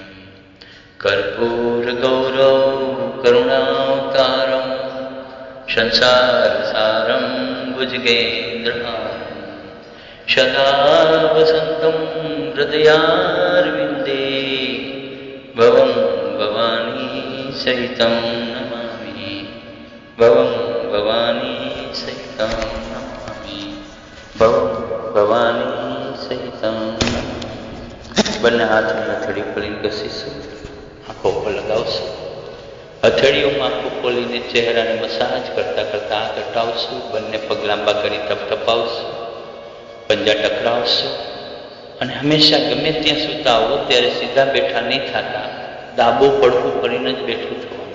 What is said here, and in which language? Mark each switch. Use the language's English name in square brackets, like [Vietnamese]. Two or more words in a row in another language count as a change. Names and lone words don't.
[Sanskrit] कर्पूर गौरव करुणावतारं संसार सारं भुजगेन्द्रहारं सदा वसन्तं हृदयारविन्दे भवं भवानी सहितं नमामि. भवं भवानी सहितं नमामि. भवं भवानी सहितं नमामि. [Gujarati] બંને હાથની હથેળી ખોલીને ઘસીશું. આંખો પર લગાવશું. હથેળીઓમાં આંખો ખોલીને ચહેરાને મસાજ કરતા કરતા આ ઘટાવશું. બંને પગ લાંબા કરી થપથપાવશું. પંજા ટકરાવશું. અને હંમેશા ગમે ત્યાં સૂતા હો ત્યારે સીધા બેઠા નહીં થતા, ડાબો પડખું ફરીને જ બેઠું થવાનું.